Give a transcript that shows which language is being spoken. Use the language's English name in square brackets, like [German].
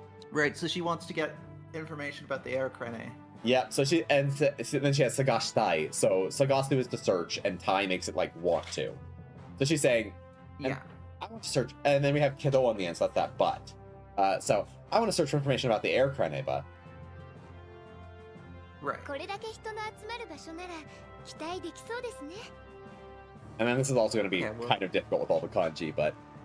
[English] Right, so she wants to get information about the Air Krene. Yeah, so she, and then she has Sagashtai. So Sagastu is to search, and Tai makes it like want to. So she's saying, Yeah. I want to search, and then we have Kido on the end, so that's that but. So I want to search for information about the Air Krene, but. Right. [Japanese] これだけ人の集まる場所なら期待できそうですね。 [English] And then this is also going to be Okay, well- kind of difficult with all the kanji, but